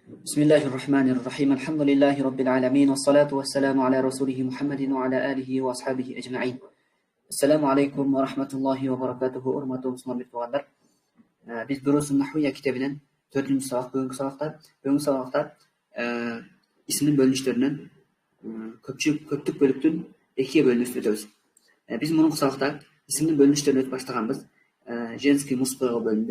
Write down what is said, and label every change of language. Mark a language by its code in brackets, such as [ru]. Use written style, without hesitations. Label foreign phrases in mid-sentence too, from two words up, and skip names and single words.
[ar] بسم الله الرحمن الرحيم الحمد لله رب العالمين والصلاة والسلام على رسوله محمد وعلى آله وأصحابه أجمعين. السلام عليكم ورحمة الله وبركاته. [uz] Hurmatli musulmon birodarlar. Biz Durusun Nahwiya kitabidan 4-sabaq, bugungi sabaqda ismning bo'linishlaridan ko'plik bo'libdan ikkiga bo'linib o'tamiz. Biz buning sabaqda ismning bo'linishlarini o'tib boshlaganmiz. [ru] Женский, мужской bo'lindi.